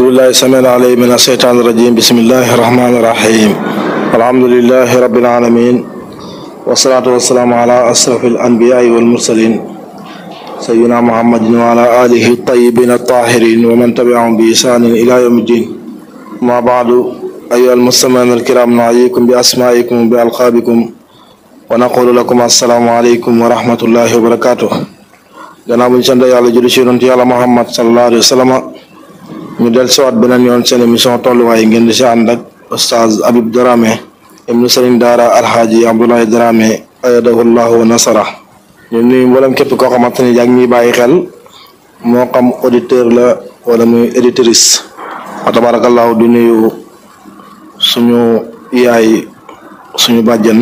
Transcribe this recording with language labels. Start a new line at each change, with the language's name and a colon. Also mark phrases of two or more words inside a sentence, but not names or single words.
Arabic: بالله السميع العليم من الشيطان الرجيم بسم الله الرحمن الرحيم الحمد لله رب العالمين والصلاة والسلام على أشرف الأنبياء والمرسلين سيدنا محمد وعلى آله الطيبين الطاهرين ومن تبعهم بإحسان إلى يوم الدين. ما بعد أيها المستمعون الكرام نحييكم بأسمائكم وبألقابكم ونقول لكم السلام عليكم ورحمة الله وبركاته.
Wolof: gannaaw bu ñu sant yàlla julli ci yonent yàlla Muhammad
Arabic: صلى الله عليه وسلم
Wolof: ñu del siwaat beneen yoon seen émission tolluwaay ngeen di si ànd ak Oustaz Habib Dramé ibnu Sëriñ Daara Alhaaji Abdoulaye Dramé
Arabic: أيده الله ونصره.
Wolof: ñu nuyu mboolem képp koo xamante ni yaa ngi ñuy bàyyi xel moo xam auditeur la wala muy éditrice
Arabic: وتبارك الله
Wolof: di nuyu suñu yaay suñu bàjjen